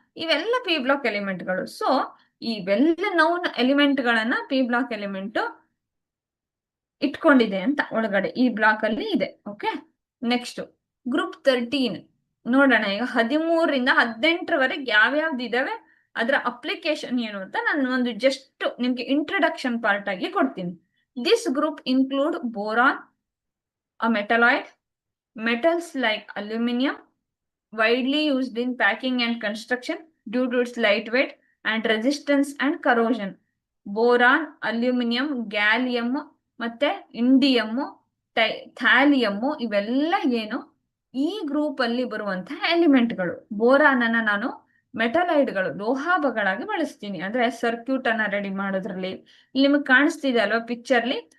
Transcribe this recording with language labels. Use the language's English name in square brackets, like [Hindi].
[Kannada] ಇವೆಲ್ಲ P block ಎಲಿಮೆಂಟ್ಗಳು. So ಇವೆಲ್ಲ noun element ಗಳನ್ನ ಪಿ ಬ್ಲಾಕ್ ಎಲಿಮೆಂಟ್ ಇಟ್ಕೊಂಡಿದೆ ಅಂತ ಒಳಗಡೆ ಈ ಬ್ಲಾಕ್ ಅಲ್ಲಿ ಇದೆ. ಓಕೆ, ನೆಕ್ಸ್ಟ್ ಗ್ರೂಪ್ 13 ನೋಡೋಣ. ಈಗ 13ರಿಂದ 18ರವರೆಗೆ ಯಾವ್ಯಾವ್ದು ಇದಾವೆ, ಅದರ ಅಪ್ಲಿಕೇಶನ್ ಏನು ಅಂತ ನಾನು ಒಂದು ಜಸ್ಟ್ ನಿಮ್ಗೆ ಇಂಟ್ರಡಕ್ಷನ್ ಪಾರ್ಟ್ ಆಗಿ ಕೊಡ್ತೀನಿ. [English] This group include boron, a metalloid, metals like aluminum, widely used in packing and construction due to its lightweight and resistance and corrosion. [Kannada] Boron, aluminium, gallium ಮತ್ತೆ ಇಂಡಿಯಂ, ಥ್ಯಾಲಿಯಂ ಇವೆಲ್ಲ ಏನು ಈ ಗ್ರೂಪ್ ಅಲ್ಲಿ ಬರುವಂತಹ ಎಲಿಮೆಂಟ್ಗಳು. ಬೋರಾನ್ ಅನ್ನ ನಾನು ಮೆಟಲೈಡ್ಗಳು, ಲೋಹಾಭಗಳಾಗಿ ಬಳಸ್ತೀನಿ. ಅಂದ್ರೆ ಸರ್ಕ್ಯೂಟ್ ಅನ್ನ ರೆಡಿ ಮಾಡೋದ್ರಲ್ಲಿ. ಇಲ್ಲಿ ನಿಮಗೆ ಕಾಣಿಸ್ತಿದೆ ಅಲ್ವಾ ಪಿಕ್ಚರ್ಲಿ.